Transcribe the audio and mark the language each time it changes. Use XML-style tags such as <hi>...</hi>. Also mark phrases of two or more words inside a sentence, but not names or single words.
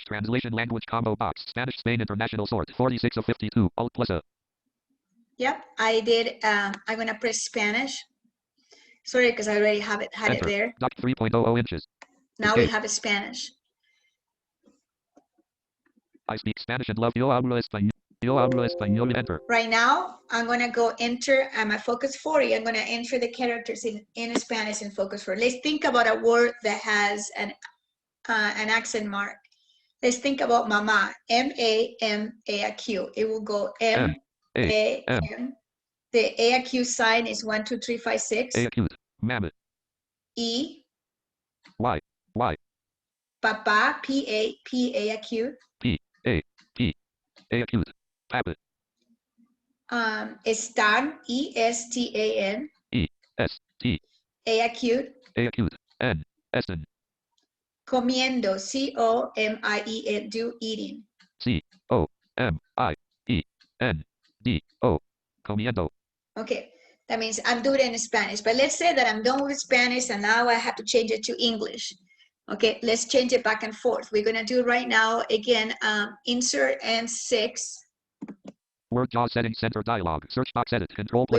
<en>Translation language combo box. Spanish Spain International sort. 46 of 52. Alt plus A. Yep, I did. I'm gonna press Spanish. Sorry, because I already had it there. Doc 3.00 inches. Now Escape. we have a Spanish. I speak Spanish and love.</en> <es>Yo hablo español. Yo hablo español.</es> <en>Enter. Right now, I'm gonna go enter my Focus 40. I'm gonna enter the characters in Spanish in Focus 40. Let's think about a word that has an accent mark. Let's think about mama. M-A-M-A-Q. It will go M-A-M. The A-Q sign is 1, 2, 3, 5, 6. A-acute. Mammoth. E. Y. Y. Papa. P-A-P-A-Q. P-A-P. A-acute. Papa.</en> <es>Estan. E-S-T-A-N. E-S-T.</es> <en>A-acute. A-acute. N. Essen.</en> <es>Comiendo.</es> <en>C-O-M-I-E-N. Do eating.</en> <es>C-O-M-I-E-N-D-O. Comiendo.</es> <en>Okay, that means I'm doing it in Spanish. But let's say that I'm done with Spanish and now I have to change it to English. Okay, let's change it back and forth. We're gonna do right now, again, insert N6. Word JAWS settings center dialog. Search box edit. Control plus</en>